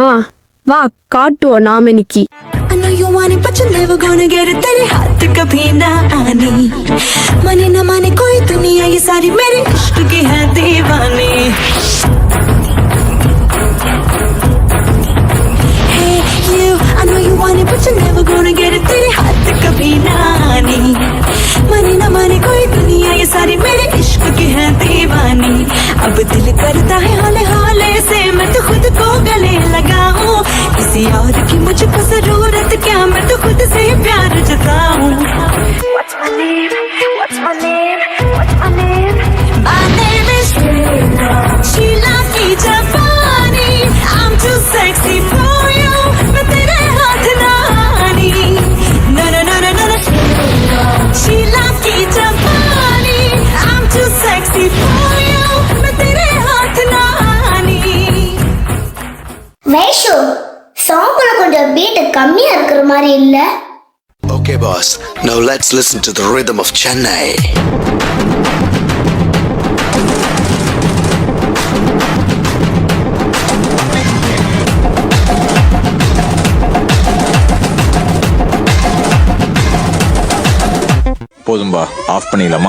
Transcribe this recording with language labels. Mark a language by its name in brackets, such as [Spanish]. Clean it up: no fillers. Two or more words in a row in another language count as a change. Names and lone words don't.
[Tamil] வா காட்டுவோம் நாம இன்னைக்கு. [English] I know you want it but you're never gonna get it. [Hindi] तेरे हाथ कभी ना आनी, माने ना माने कोई दुनिया ये सारी मेरे इश्क की है दीवानी. [English] Hey you, I know you want it but you're never gonna get it. [Hindi] तेरे हाथ कभी ना आनी, माने ना माने कोई दुनिया ये सारी मेरे इश्क की है दीवानी. अब दिल करता है हाले हाले से मैं तो खुद को गले लगाऊं, किसी और की मुझको जरूरत क्या, मैं तो खुद से प्यार जताऊं. [English] What's my name? What's my name? What's my name? My name is Sheila [Hindi] की जवानी. [English] I'm too sexy for you, [Hindi] मैं तेरे हाथ ना आनी. [English] No no no no no. Sheila [Hindi] की जवानी. [English] I'm too sexy for you, [Hindi] मैं तेरे हाथ ना आनी. [Tamil] வைஷு சாங்ல கொஞ்சம் பீட் கம்மியா இருக்கிற மாதிரி இல்ல? [English] Okay boss, now let's listen to the rhythm of Chennai. [Tamil] போதும்பா, ஆஃப் பண்ணிடலாமா?